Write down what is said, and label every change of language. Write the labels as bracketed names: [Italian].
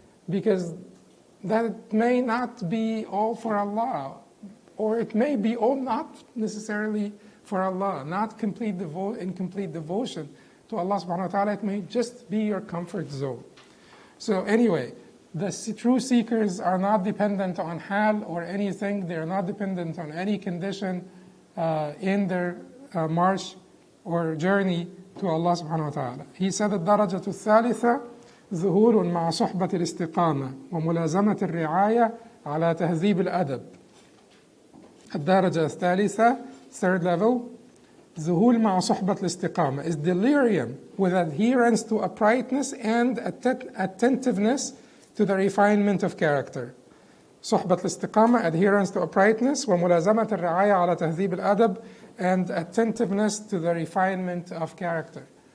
[English] Because that may not be all for Allah, or it may be all not necessarily for Allah, not incomplete devotion to Allah subhanahu wa ta'ala. It may just be your comfort zone. So anyway, the true seekers are not dependent on hal or anything. They are not dependent on any condition in their march or journey to Allah subhanahu wa ta'ala. He said, [Arabic] الدرجة الثالثة ظهور مع صحبة الاستقامة وملازمة الرعاية على تهذيب الأدب. الدرجة الثالثة, [English] third level, [Arabic] ظهور مع صحبة الاستقامة [English] is delirium with adherence to uprightness and attentiveness to the refinement of character. [Arabic] صحبة الاستقامة, [English] adherence to uprightness, [Arabic] وملازمة الرعاية على تهذيب الأدب, [English] and attentiveness to the refinement of character.